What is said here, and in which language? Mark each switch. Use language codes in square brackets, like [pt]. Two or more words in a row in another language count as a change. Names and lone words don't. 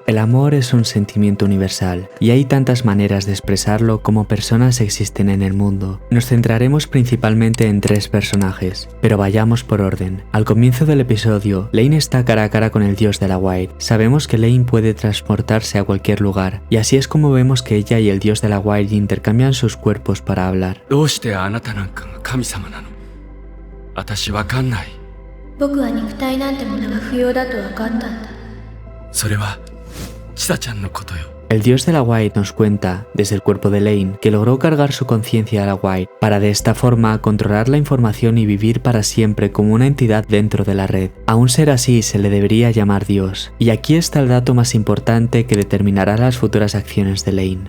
[es] El amor es un sentimiento universal, y hay tantas maneras de expresarlo como personas existen en el mundo. Nos centraremos principalmente en 3 personajes, pero vayamos por orden. Al comienzo del episodio, Lane está cara a cara con el dios de la White. Sabemos que Lane puede transportarse a cualquier lugar, y así es como vemos que ella y el dios de la White intercambian sus cuerpos para hablar. [ja] 神様なの。私わかんない。僕は肉体なんてものが不要だと分かったんだ。それは千紗ちゃんのことよ。 [es] El dios de la White nos cuenta, desde el cuerpo de Lane, que logró cargar su conciencia a la White para de esta forma controlar la información y vivir para siempre como una entidad dentro de la red. A un ser así se le debería llamar Dios. Y aquí está el dato más importante que determinará las futuras acciones de Lane.